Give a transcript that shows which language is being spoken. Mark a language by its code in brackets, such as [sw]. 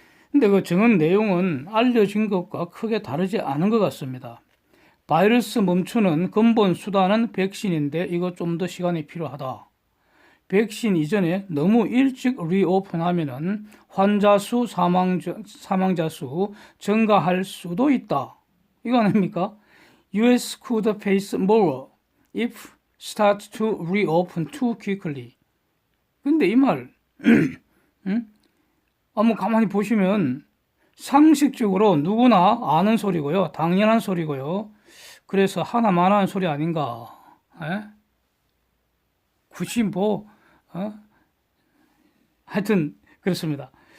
[ko] 근데 그 증언 내용은 알려진 것과 크게 다르지 않은 것 같습니다. 바이러스 멈추는 근본 수단은 백신인데 이거 좀 더 시간이 필요하다. 백신 이전에 너무 일찍 리오픈하면은 환자 수, 사망자 수 증가할 수도 있다. 이거 아닙니까? [en] US could face more if start to reopen too quickly. [ko] 근데 이 말, 한번 가만히 보시면 상식적으로 누구나 아는 소리고요. 당연한 소리고요. 그래서 하나만 하는 소리 아닌가. 에? 굳이 하여튼 그렇습니다.